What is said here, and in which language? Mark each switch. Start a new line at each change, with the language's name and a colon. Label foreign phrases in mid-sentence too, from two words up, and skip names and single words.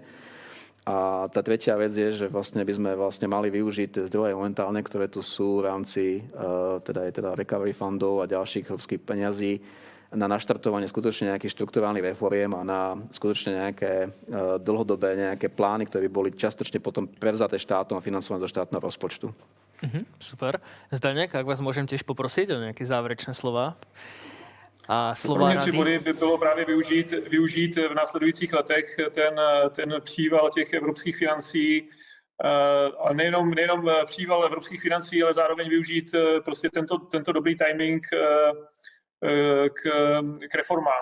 Slovak: A tá tretia vec je, že vlastne by sme mali využiť tie zdroje momentálne, ktoré tu sú v rámci teda recovery fundov a ďalších európskych peňazí na naštartovanie skutočne nejakých štrukturálnych reforiem a na skutočne nejaké dlhodobé nejaké plány, ktoré by boli častočne potom prevzaté štátom a financované do štátneho rozpočtu. Super. Zdeněk, ak vás môžem tiež poprosiť o nejaké záverečné slova? A slova rady?
Czech: 3 body by bylo právě využít v následujících letech ten příval těch evropských financí, a nejenom příval evropských financí, ale zároveň využít prostě tento dobrý timing k reformám.